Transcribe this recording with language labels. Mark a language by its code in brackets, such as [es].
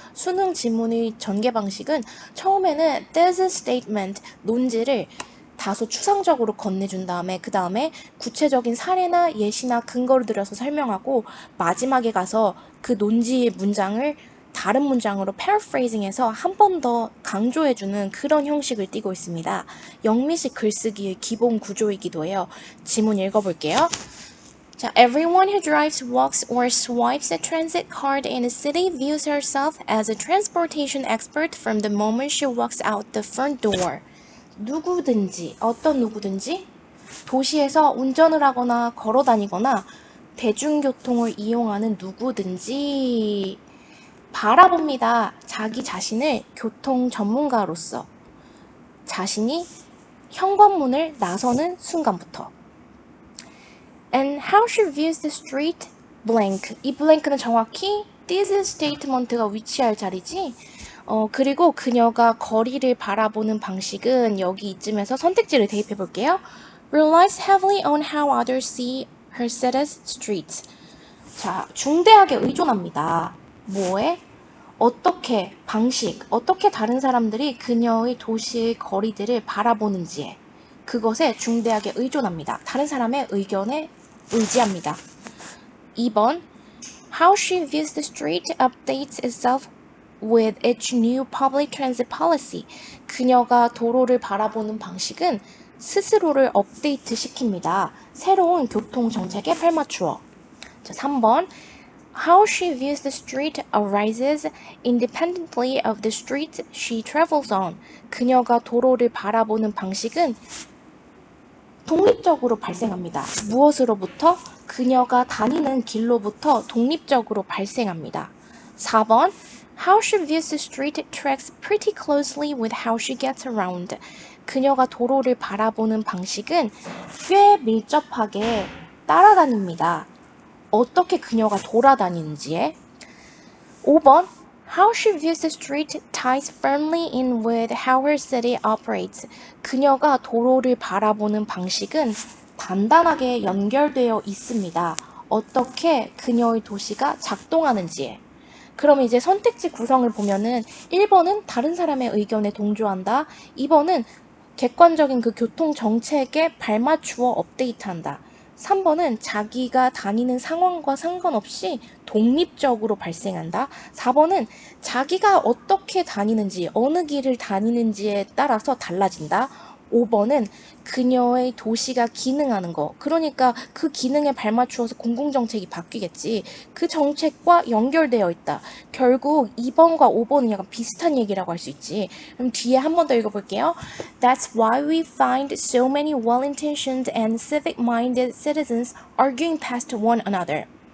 [ko] 수능 지문의 전개 방식은 처음에는 [en] there's a statement, [ko] 논지를 다소 추상적으로 건네준 다음에 그 다음에 구체적인 사례나 예시나 근거를 들여서 설명하고 마지막에 가서 그 논지의 문장을 다른 문장으로 paraphrasing해서 한 번 더 강조해주는 그런 형식을 띠고 있습니다. 영미식 글쓰기의 기본 구조이기도 해요. 지문 읽어볼게요. 자, [en] everyone who drives, walks, or swipes a transit card in a city views herself as a transportation expert from the moment she walks out the front door. [ko] 누구든지, 어떤 누구든지 도시에서 운전을 하거나 걸어 다니거나 대중교통을 이용하는 누구든지 바라봅니다. 자기 자신을 교통 전문가로서 자신이 현관문을 나서는 순간부터. [en] And how she views the street blank. [ko] 이 blank는 정확히 [en] this statement가 [ko] 위치할 자리지. 그리고 그녀가 거리를 바라보는 방식은 여기 이쯤에서 선택지를 대입해 볼게요. [en] Relies heavily on how others see her city's streets. [ko] 자, 중대하게 의존합니다. 뭐에? 어떻게 방식, 어떻게 다른 사람들이 그녀의 도시의 거리들을 바라보는지에 그것에 중대하게 의존합니다. 다른 사람의 의견에 의지합니다. 2번 [en] How she views the street updates itself with each new public transit policy. [ko] 그녀가 도로를 바라보는 방식은 스스로를 업데이트 시킵니다. 새로운 교통 정책에 발맞추어. 자, 3번 [en] How she views the street arises independently of the street she travels on. [ko] 그녀가 도로를 바라보는 방식은 독립적으로 발생합니다. 무엇으로부터? 그녀가 다니는 길로부터 독립적으로 발생합니다. 4번 [en] How she views the street tracks pretty closely with how she gets around. [ko] 그녀가 도로를 바라보는 방식은 꽤 밀접하게 따라다닙니다. 어떻게 그녀가 돌아다니는지에. 5번 [en] How she views the street ties firmly in with how her city operates. [ko] 그녀가 도로를 바라보는 방식은 단단하게 연결되어 있습니다. 어떻게 그녀의 도시가 작동하는지에. 그럼 이제 선택지 구성을 보면은 1번은 다른 사람의 의견에 동조한다. 2번은 객관적인 그 교통 정책에 발맞추어 업데이트한다. 3번은 자기가 다니는 상황과 상관없이 독립적으로 발생한다. 4번은 자기가 어떻게 다니는지, 어느 길을 다니는지에 따라서 달라진다. 5번은 그녀의 도시가 기능하는 거. 그러니까 그 기능에 발맞추어서 공공정책이 바뀌겠지. 그 정책과 연결되어 있다. 결국 2번과 5번은 약간 비슷한 얘기라고 할 수 있지. 그럼 뒤에 한 번 더 읽어볼게요. [en] That's why we find so many well-intentioned and civic-minded citizens arguing past one another.